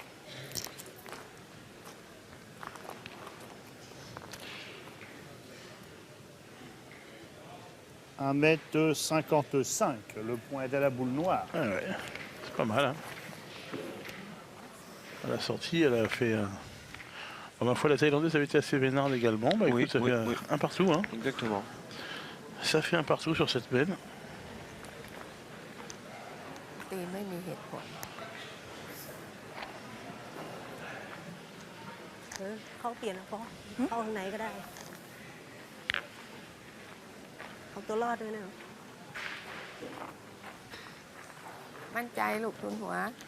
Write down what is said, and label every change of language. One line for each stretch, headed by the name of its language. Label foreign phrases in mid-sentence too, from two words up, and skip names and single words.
French: « 1,55 m, le point est à la boule noire. Ah ouais, c'est pas mal. Hein. À la sortie, elle a fait... ma foi, la Thaïlandaise avait été assez vénarde également. Bah, Oui, écoute, ça oui, fait oui. un partout. Hein. Exactement. Ça fait un partout sur cette benne.
Thai: ตีไม่มีเหตุผล เข้าเปลี่ยนนะพ่อเข้าข้างในก็ได้เอาตัวรอดด้วยนะ มั่นใจลูกทุนหัว